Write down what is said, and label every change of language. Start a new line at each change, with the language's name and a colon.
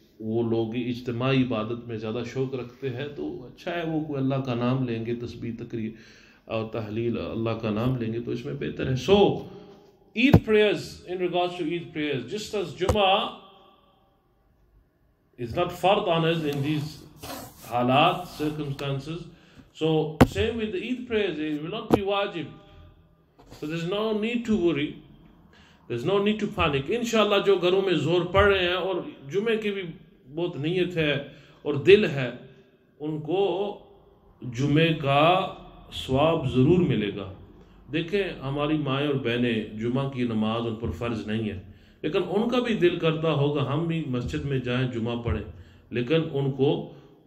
Urdu: وہ لوگ اجتماعی عبادت میں زیادہ شوق رکھتے ہیں، تو اچھا ہے وہ کوئی اللہ کا نام لیں گے، تسبیح تقریر اور تحلیل اللہ کا نام لیں گے تو اس میں بہتر ہے۔
English: So Eid prayers, in regards to Eid prayers, just as Jummah is not fard on us in these halat, circumstances, so same with the Eid prayers, it will not be wajib. So there's no need to worry, there's no need to panic.
Urdu: انشاءاللہ جو گھروں میں زور پڑھ رہے ہیں اور جمعے کی بھی بہت نیت ہے اور دل ہے، ان کو جمعے کا ثواب ضرور ملے گا۔ دیکھیں ہماری مائیں اور بہنیں جمعہ کی نماز ان پر فرض نہیں ہے، لیکن ان کا بھی دل کرتا ہوگا ہم بھی مسجد میں جائیں جمعہ پڑھیں، لیکن ان کو